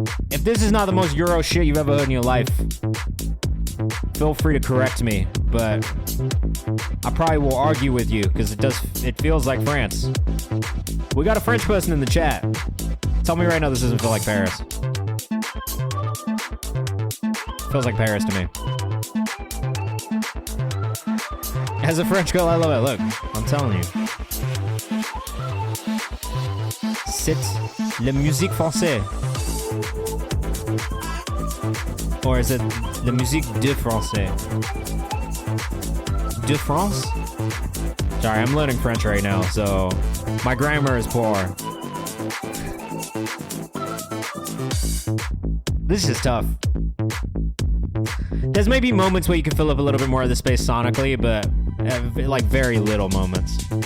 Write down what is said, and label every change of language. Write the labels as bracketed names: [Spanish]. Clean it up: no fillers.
[English] If this is not the most Euro shit you've ever heard in your life, feel free to correct me, but I probably will argue with you because it feels like France. We got a French person in the chat. Tell me right now this doesn't feel like Paris. Feels like Paris to me. As a French girl, I love it. Look, I'm telling you. [French] C'est la musique française. [English] Or is it [French] la musique de français? De France? [English] Sorry, I'm learning French right now, so my grammar is poor. This is tough. There's maybe moments where you can fill up a little bit more of the space sonically, but like very little moments.